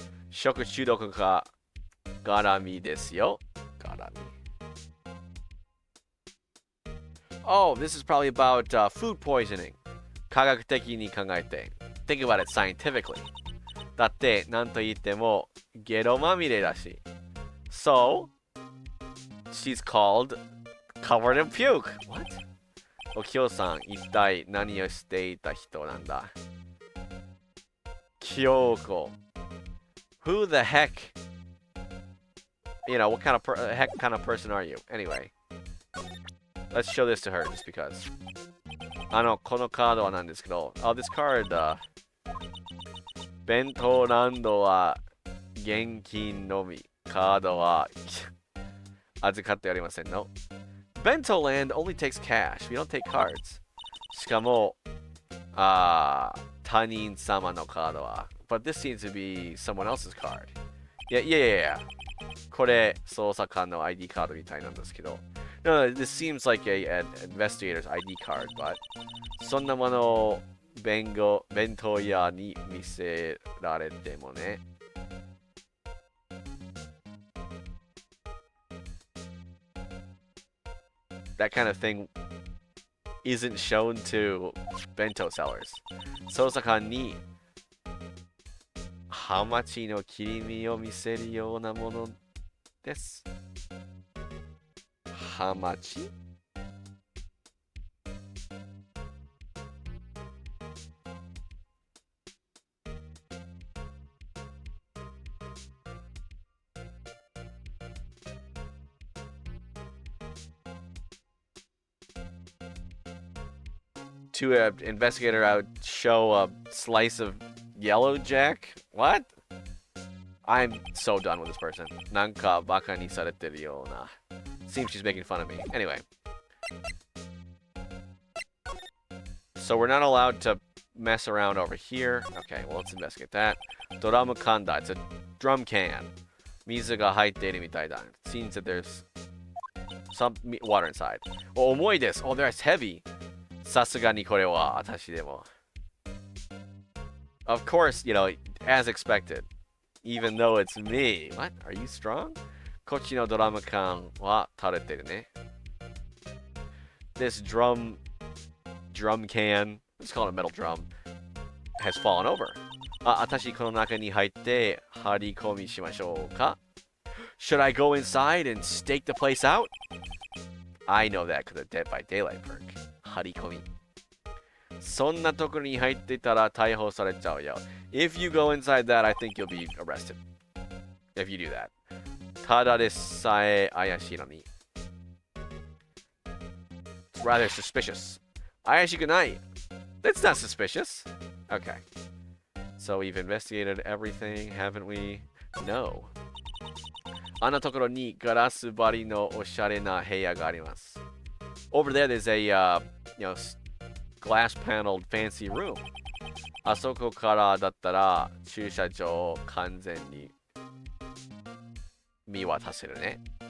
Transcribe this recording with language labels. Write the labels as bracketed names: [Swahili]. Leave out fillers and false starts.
[Japanese] Shoku chudoku ka garami desu yo. Garami. [English] Oh, this is probably about food poisoning. [Japanese] 科学的に考えて [English] Think about it scientifically. [Japanese] だって何と言ってもゲロまみれだし [English] So, she's called covered in puke. What? [Japanese] お清さん、一体何をしていた人なんだ京子 [English] Who the heck? You know, what kind of heck kind of person are you? Anyway. Let's show this to her, just because. [Japanese] このカードはなんですけど、 [English] this card, [Japanese] 弁当ランドは現金のみ、カードは預かっておりませんの。 [English] Bento Land only takes cash. We don't take cards. [Japanese] しかも、他人様のカードは。 [English] But this seems to be someone else's card. Yeah. [Japanese] これ、捜査官の ID カードみたいなんですけど。 [English] No, this seems like an investigator's ID card, but [Japanese] そんなものを弁当屋に見せられてもね。 [English] That kind of thing isn't shown to bento sellers. [Japanese] 捜査官にハマチの切り身を見せるようなものです。 [English] How much? To an investigator, I would show a slice of yellow jack. What? I'm so done with this person. [Japanese] なんかバカにされてるような。 [English] Seems she's making fun of me. Anyway. So we're not allowed to mess around over here. Okay, well, let's investigate that. [Japanese] Doramu kanda. [English] It's a drum can. [Japanese] Mizu ga haite iru mitai da. [English] It seems that there's some water inside. Oh, [Japanese] 重いです。 [English] Oh, that's heavy. [Japanese] さすがにこれは私でも. [English] Of course, as expected. Even though it's me. What? Are you strong? [Japanese] こっちのドラム缶は垂れてるね. [English] This drum can, let's call it a metal drum, has fallen over. [Japanese] 私この中に入って張り込みしましょうか? [English] Should I go inside and stake the place out? I know that because of Dead by Daylight perk. [Japanese] 張り込み. そんなところに入ってたら逮捕されちゃうよ. [English] If you go inside that, I think you'll be arrested. If you do that. [Japanese] ただでさえ怪しいのに. [English] It's rather suspicious. [Japanese] 怪しくない. [English] That's not suspicious. Okay. So we've investigated everything, haven't we? No. [Japanese] あのところにガラス張りのおしゃれな部屋があります. [English] Over there, there's a, glass paneled fancy room. [Japanese] あそこからだったら駐車場を完全に見渡せるね.